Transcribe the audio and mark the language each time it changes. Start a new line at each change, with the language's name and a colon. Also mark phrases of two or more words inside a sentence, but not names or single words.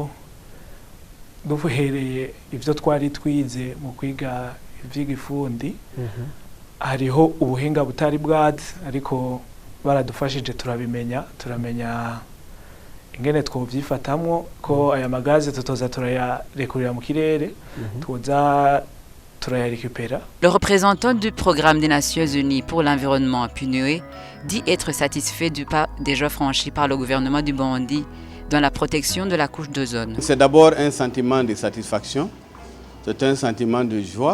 Rundi: duhereye ivyo twari twize mu kwiga ivy'igifundi hariho ubuhinga butari bwazi ariko baradufashije turamenya ingene twovyifatamwo ko aya magaze tutoza turayarekurira mu kirere tuza.
French: Le représentant du programme des Nations Unies pour l'environnement, PNUE, dit être satisfait du pas déjà franchi par le gouvernement du Burundi dans la protection de la couche d'ozone. C'est d'abord un sentiment de satisfaction, c'est un sentiment de joie.